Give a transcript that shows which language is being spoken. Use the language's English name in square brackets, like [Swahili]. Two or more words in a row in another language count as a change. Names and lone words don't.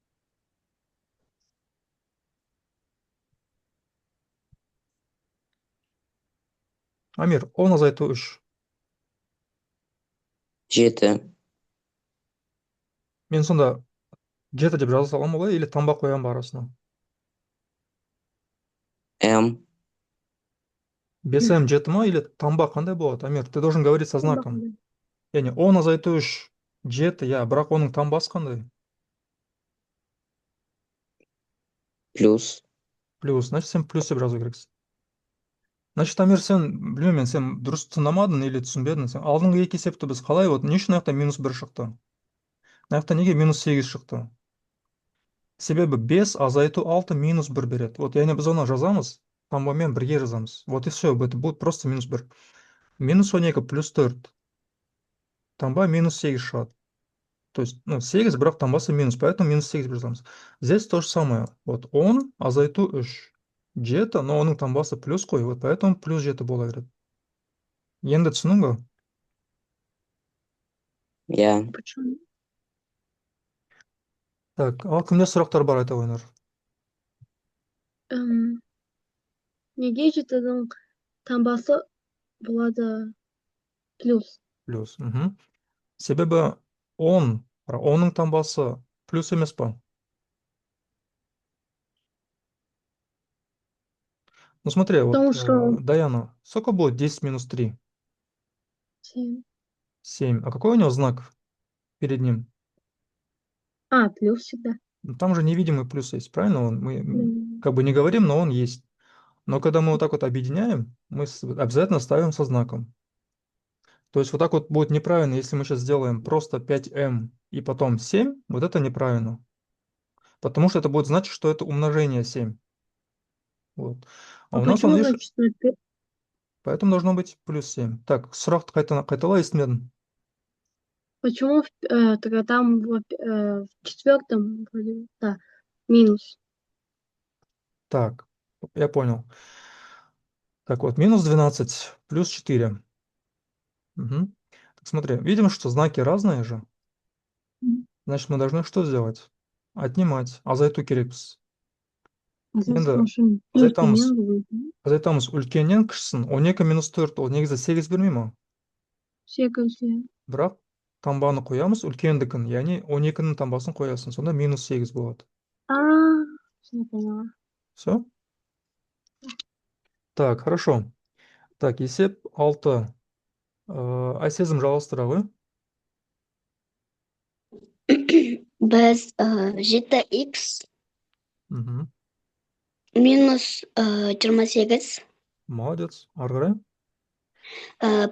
[Kazakh] Амир, 10 азайту 3. 7. Мен сонда 7 деп жаза саламын олай, или таңба қоямын ба арасына? m. 5m 7 ма, или таңба қандай болады? Амир, [Russian] ты должен говорить со знаком. [Kazakh] Яғни 10 азайту 3 7, иә, бірақ оның таңбасы қандай? Плюс. Плюс, значит, сен плюс деп жазу керексің. Значит, Амир, сен, білмеймін, сен дұрыс тыңдамадың или түсінбедің. Сен алдыңғы екі есепті біз қалай, вот не үшін мына минус 1 шықты? Мына неге минус 8 шықты? Себебі 5 азайту 6 минус 1 береді. Вот, яғни біз оны жазамыз, таңбамен бірге жазамыз. [Russian] Вот и все, это будет просто минус 1. [Kazakh] Минус 12 плюс 4. Таңба минус 8 шығады. [Russian] То есть, [Kazakh] 8, бірақ таңбасы минус, поэтому минус 8 жазамыз. [Russian] Здесь то же самое. Вот 10 азайту 3. [Kazakh] 7, но оның таңбасы плюс қой, [Russian] вот поэтому [Kazakh] плюс 7 бола береді. Енді түсінің ба? Я. [Russian] Почему? [Kazakh] Так, ал кімде сұрақтар бар, айта қойыңдар. Неге 7-дің таңбасы болады плюс? Плюс. Мгм. Себебі 10, оның таңбасы плюс емес па? [Russian] Ну смотри, вот, Потому что Даяна, сколько будет 10 минус 3? 7. 7. А какой у него знак перед ним? Плюс всегда. Ну, там же невидимый плюс есть, правильно? Мы М, как бы не говорим, но он есть. Но когда мы вот так вот объединяем, мы обязательно ставим со знаком. То есть вот так вот будет неправильно, если мы сейчас сделаем просто 5m и потом 7, вот это неправильно. Потому что это будет значить, что это умножение 7. Вот. А у нас он, почему, видишь, значит, на поэтому должно быть плюс 7. Так, [Kazakh] сұрақты қайталай естімедім. [Russian] Почему тогда там в четвертом вроде, да, минус? Так, я понял. Так вот, минус 12 плюс 4. Мгм. Так, смотри, видим, что знаки разные же. Мгм. Значит, мы должны что сделать? Отнимать. [Kazakh] Азайту керекпіз. Енді азайтамыз. Азайтамыз үлкеннен кішісін. 12 минус 4, ол негізі 8 бермей ма? Бірақ таңбаны қоямыз үлкендікін, яғни 12-нің таңбасын қоясың. Сонда минус 8 болады. [Russian] Всё поняла. Все? Так, хорошо. Так, [Kazakh] есеп 6. Айсезім жалғастыра ғой. Без 7х Мгм. минус 28 Молодец. Ары қарай.